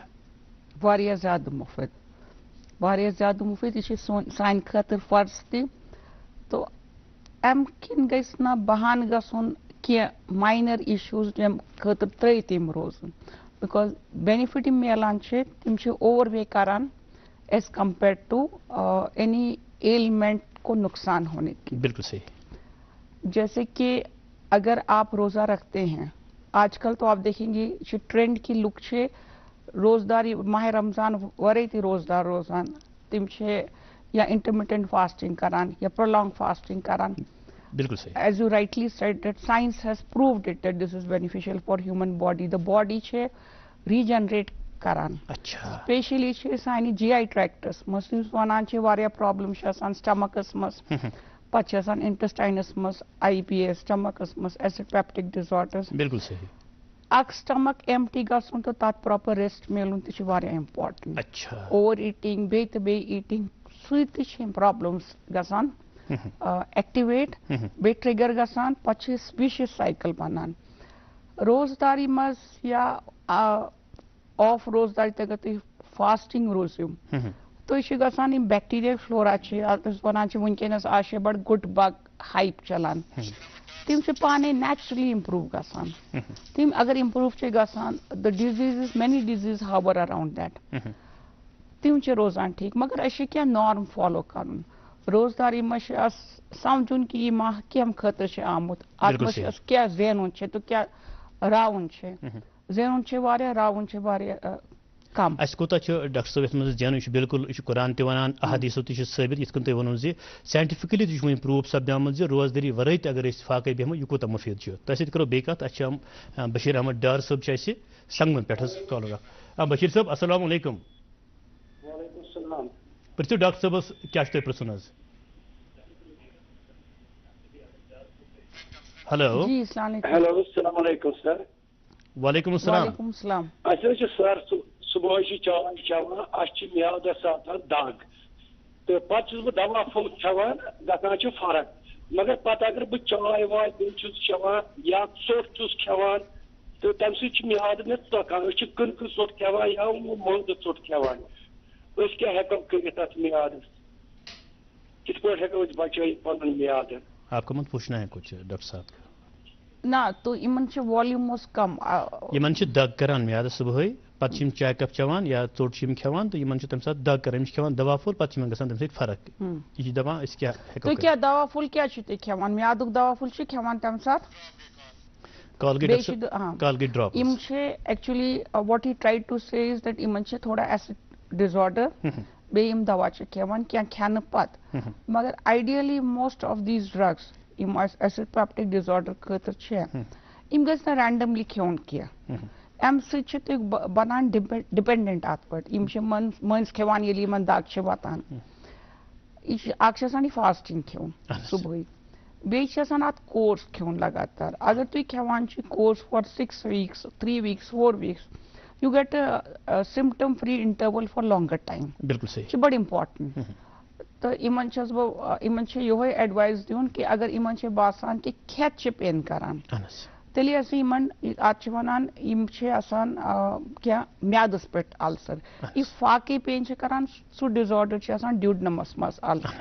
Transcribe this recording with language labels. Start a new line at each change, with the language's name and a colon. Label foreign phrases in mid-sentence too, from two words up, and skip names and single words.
Kashmiri: واریاہ زیادٕ مُفیٖد واریاہ زیادٕ مُفیٖد یہِ چھِ سانہِ خٲطرٕ فرض تہِ تہٕ اَمہِ کِنۍ گژھِ نہٕ بہانہٕ گژھُن کینٛہہ
English: minor issues
Kashmiri: ییٚمہِ خٲطرٕ ترٛٲیِتھ یِم روزُن
English: because benefit
Kashmiri: یِم میلان چھِ تِم چھِ
English: outweigh
Kashmiri: کران
English: as compared to any element
Urdu: کو نقصان ہونے کی بالکل صحیح جیسے کہ اگر آپ روزہ رکھتے ہیں آج کل تو آپ دیکھیں گے ٹرینڈ کی
Kashmiri: لک چھے روزداری ماہ رمضان ورے تھی روزدار روزان تم چھے یا
English: intermittent fasting
Kashmiri: کران یا
English: prolonged fasting
Kashmiri: کران. بالکل صحیح.
English: As you rightly said that science has proved it that this is beneficial for human body. The body چھے regenerate کران.
Urdu: اچھا.
Kashmiri: Especially چھے سانی
English: GI tractus
Kashmiri: مس یُس ونان چھے واریاہ پرابلم چھے آسان stomachس مس پتہ چھے آسان intestines مس IBS stomachس مس
English: acid peptic disorders.
Urdu: بالکل صحیح.
Kashmiri: اک stomach empty گژھن تو تات
English: proper rest
Kashmiri: میلن تہ چھُ واریاہ important.
Urdu: اچھا.
English: Over eating
Kashmiri: بیٚیہِ eating سُے تہ چھِ problems گژھان ایکٹیویٹ بیٚیہِ ٹرٛگر گژھان پتہٕ چھِ أسۍ
English: vicious cycle
Kashmiri: بنان. روزداری منٛز یا آف روزداری تہِ اگر تُہۍ فاسٹنگ روٗزِو تُہۍ چھِ گژھان یِم
English: bacterial flora
Kashmiri: چھِ أسۍ وَنان چھِ وٕنکیٚنس آز چھِ بڑٕ
English: good big hype
Kashmiri: چلان تِم چھِ پانے
English: naturally improve
Kashmiri: گژھان. تِم اگر امپروو چھِ گژھان
English: the diseases many diseases hover around that.
Kashmiri: تِم چھِ روزان ٹھیٖک مگر اَسہِ چھِ کینٛہہ
English: norm follow
Kashmiri: کرُن. روزداری منٛز چھِ اَسہِ سمجھُن کہِ یہِ ماہ کَمہِ خٲطرٕ چھُ آمُت اَتھ منٛز چھُ اَسہِ کیٛاہ زینُن چھُ تہٕ کیٛاہ راوُن چھُ. زینُن چھُ واریاہ راوُن چھُ واریاہ کم. اَسہِ کوٗتاہ چھُ ڈاکٹر صٲب یَتھ منٛز زینُن یہِ چھُ بالکل یہِ چھُ قرآن تہِ وَنان احادیٖثو تہِ چھُ ثٲبت یِتھ کٔنۍ تۄہہِ ووٚنوٕ زِ ساینٹِفِکلی تہِ چھُ وۄنۍ پرٛوٗف سپدیومُت زِ روزدٲری ورٲے تہِ اگر أسۍ فاقے بیٚہمو یہِ کوٗتاہ مُفیٖد چھُ. تۄہہِ سۭتۍ کرو بیٚیہِ کَتھ اَسہِ چھِ بشیٖر احمد ڈار صٲب چھِ اَسہِ سنگمن پٮ۪ٹھ حظ کالر اکھ. بشیٖر صٲب
Arabic: السلام علیکم. وعلیکم السلام.
Kashmiri: پرٛژھِو ڈاکٹر صٲبس کیٛاہ چھُ تۄہہِ پرٛژھُن حظ.
English: ہیلو.
Arabic: جی السلام علیکم. ہیلو السلام علیکم سر. وعلیکم السلام. وعلیکم السلام.
Kashmiri: اَسہِ حظ چھُ سر صبحٲے چھِ چاے چٮ۪وان اَسہِ چھِ میادس آسان دگ تہٕ پتہٕ چھُس بہٕ دوا پھوٚل کھٮ۪وان گژھان چھِ فرق مگر پتہٕ اگر بہٕ چاے واے بیٚیہِ چھُس چٮ۪وان یا ژوٚٹ چھُس کھٮ۪وان تہٕ تمہِ سۭتۍ چھُ میادٕ مےٚ ژۄکان. أسۍ چھِ کٕنکہٕ ژوٚٹ کھٮ۪وان یا مۄنٛگہٕ ژوٚٹ کھٮ۪وان. أسۍ کیٛاہ ہٮ۪کو کٔرِتھ اتھ میادس کِتھ پٲٹھۍ ہٮ۪کو أسۍ بچٲیِتھ پنُن میادٕ.
Urdu: آپ کو مت پوچھنا ہے کچھ ڈاکٹر صاحب.
Kashmiri: نہ تو یِمن چھِ والیوٗمس کم. یِمن چھِ دگ کران میادس صبحٲے پتہٕ چھِ یِم چاے کپ چٮ۪وان یا ژوٚٹ چھِ یِم کھٮ۪وان تہٕ یِمن چھِ تمہِ ساتہٕ دگ کران یِم چھِ کھٮ۪وان دوا پھوٚل پتہٕ چھِ یِمن گژھان تمہِ سۭتۍ فرق. یہِ چھِ دپان أسۍ کیٛاہ ہٮ۪کو. تُہۍ کیٛاہ دوا پھوٚل کیٛاہ چھِو تُہۍ کھٮ۪وان میادُک دوا پھوٚل چھِ کھٮ۪وان تمہِ ساتہٕ. کالگیٹ ڈراپ. یِم چھِ
English: actually what he tried to say is that
Kashmiri: یِمن چھِ تھوڑا
English: acid disorder
Kashmiri: بیٚیہِ یِم دوا چھِ کھٮ۪وان کینٛہہ کھٮ۪نہٕ پتہٕ مگر
English: ideally most of these drugs
Kashmiri: یِم اَسہِ
English: acid peptic disorder
Kashmiri: خٲطرٕ چھِ یِم گژھِ نہٕ رینڈملی کھیوٚن کینٛہہ. اَمہِ سۭتۍ چھِ تُہۍ بنان ڈِپینڈنٹ اتھ پٮ۪ٹھ. یِم چھِ مٔنٛزۍ کھٮ۪وان ییٚلہِ یِمن دگ چھِ واتان یہِ چھِ اکھ چھِ آسان یہِ فاسٹنگ کھیوٚن صبحٲے بیٚیہِ چھِ آسان اتھ کورس کھیوٚن لگاتار. اگر تُہۍ کھٮ۪وان چھِ کورس
English: فار 6 weeks 3 weeks 4 weeks you get symptom free interval for longer time.
Urdu: بالکل صحیح.
Kashmiri: چھِ بڑٕ امپارٹنٹ. تہٕ یِمن چھَس بہٕ یِمن چھِ یِہوے ایڈوایس دیُن کہِ اگر یِمن چھِ باسان کہِ کھٮ۪تھ چھِ پین کران تیٚلہِ ٲسۍ یِمن اتھ چھِ ونان یِم چھِ آسان کینٛہہ میادس پٮ۪ٹھ السر. یہِ فاقے پین چھِ کران سُہ ڈِزآرڈر چھِ آسان ڈیوڈنمس منٛز السر.